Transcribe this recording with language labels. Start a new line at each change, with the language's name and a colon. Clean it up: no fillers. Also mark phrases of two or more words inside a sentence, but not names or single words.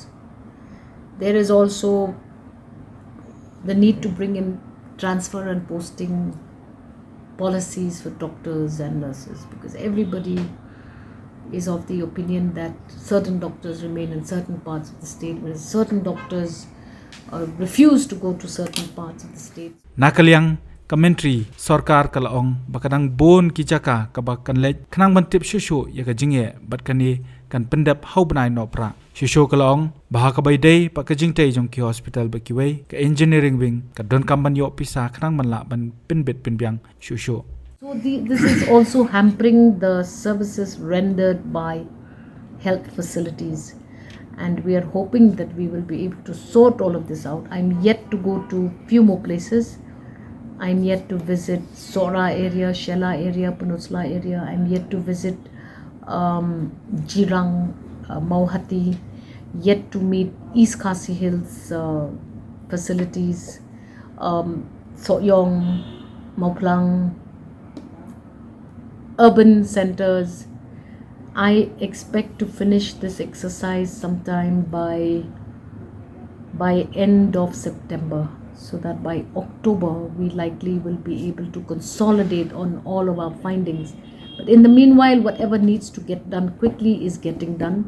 English: There is also the need to bring in transfer and posting policies for doctors and nurses, because everybody is of the opinion that certain doctors remain in certain parts of the state, whereas certain doctors refuse to go to certain parts of the state.
Khasi: Nakalyang commentary sorkar kalaong bakadang bon kijaka kabakan lej khnang bantip shushu yaka jingye bat kani kan pendap hau banai nopra shushu kalaong baha ka baidei pa ka jingte jong ki hospital ba kiwei ka
English: engineering wing
Khasi: ka don kamban yo pisa khnang manla ban pyntbit pinbyang shushu.
English: So this is also hampering the services rendered by health facilities, and we are hoping that we will be able to sort all of this out. I'm yet to go to few more places. I'm yet to visit Sora area, Shella area, Peninsula area. I'm yet to visit Jirang, Mauhati, yet to meet East Khasi Hills facilities, Soyong, Mauplang, urban centers. I expect to finish this exercise sometime by end of September, so that by October we likely will be able to consolidate on all of our findings. But in the meanwhile, whatever needs to get done quickly is getting done.